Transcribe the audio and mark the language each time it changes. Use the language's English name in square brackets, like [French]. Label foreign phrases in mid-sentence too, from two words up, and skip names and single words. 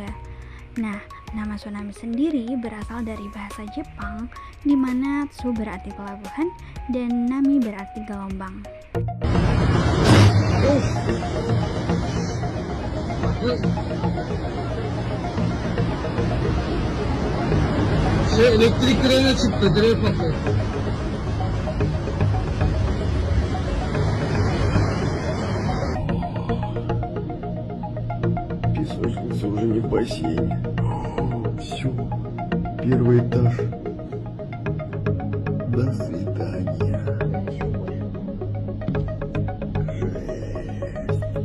[Indonesian] Nah, nama tsunami sendiri berasal dari bahasa Jepang, di mana tsu berarti pelabuhan dan nami berarti gelombang. [Turkish] Elektrik direğine çıktı, direğe patladı. [Russian] Песочница уже не в бассейне. Все, первый этаж. До свидания. Жесть.